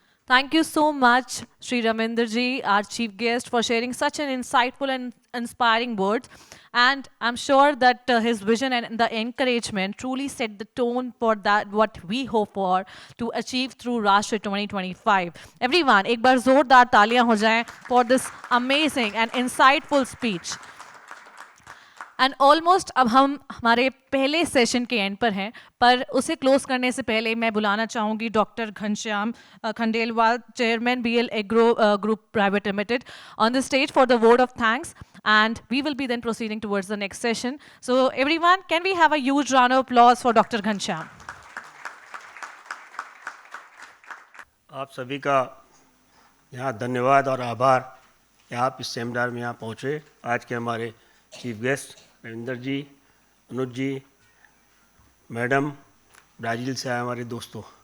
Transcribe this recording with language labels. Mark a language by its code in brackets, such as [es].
[en] Thank you so much, Sri Raminderji, our chief guest, for sharing such an insightful and inspiring words. And I'm sure that his vision and the encouragement truly set the tone for that what we hope for to achieve through RASHTRA 2025. Everyone, [hi] एक बार जोरदार तालियां हो जाएं [en] for this amazing and insightful speech. [hi] And almost अब हम हमारे पहले session के एंड पर हैं, पर उसे क्लोज करने से पहले मैं बुलाना चाहूँगी doctor Ghanshyam Khandelwal, chairman BL Agro Group Private Limited, [en] on the stage for the word of thanks, and we will be then proceeding towards the next session. So everyone, can we have a huge round of applause for Dr. Ghanshyam? [hi] आप सभी का यहाँ धन्यवाद और आभार कि आप इस सेमिनार में यहाँ पहुँचे। आज के हमारे चीफ गेस्ट रविंदर जी, अनुज जी, मैडम, ब्राज़ील से आए हमारे दोस्तों।